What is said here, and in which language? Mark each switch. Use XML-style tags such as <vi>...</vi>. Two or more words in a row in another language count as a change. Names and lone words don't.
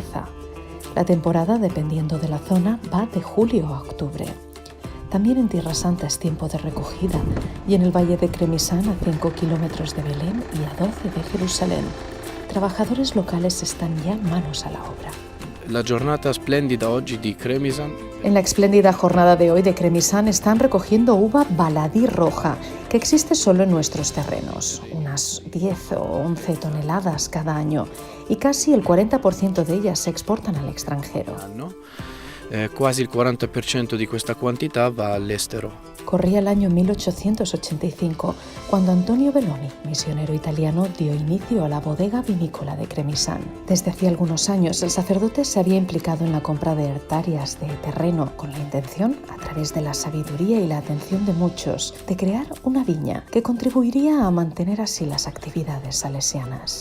<es>La temporada, dependiendo de la zona, va de julio a octubre. También en Tierra Santa es tiempo de recogida y en el Valle de Cremisán, a 5 kilómetros de Belén y a 12 de Jerusalén, trabajadores locales están ya manos a la obra.</es> <it>La giornata splendida oggi di Cremisán.</it> <es>En la espléndida jornada de hoy de Cremisán están recogiendo uva baladí roja, que existe solo en nuestros terrenos, unas 10 o 11 toneladas cada año, y casi el 40% de ellas se exportan al extranjero.</es> <it>Quasi il 40% di questa quantità va all'estero.</it> <es>Corría el año 1885, cuando Antonio Belloni, misionero italiano, dio inicio a la bodega vinícola de Cremisán. Desde hacía algunos años, el sacerdote se había implicado en la compra de hectáreas de terreno con la intención, a través de la sabiduría y la atención de muchos, de crear una viña que contribuiría a mantener así las actividades salesianas.</es>